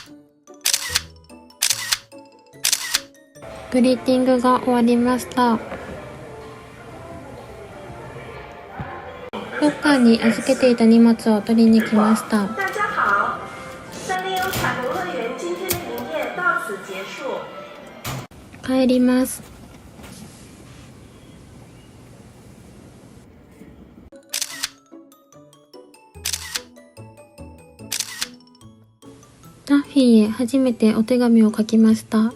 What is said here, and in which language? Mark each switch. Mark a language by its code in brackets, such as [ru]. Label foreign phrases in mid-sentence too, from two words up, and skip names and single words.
[ja] グリーティングが終わりました。さんに預けていた荷物を取りに来ました。 [zh] 大家好，三丽鸥彩虹乐园今天的营业到此结束。 [ja] 帰ります。ダッフィーへ初めてお手紙を書きました。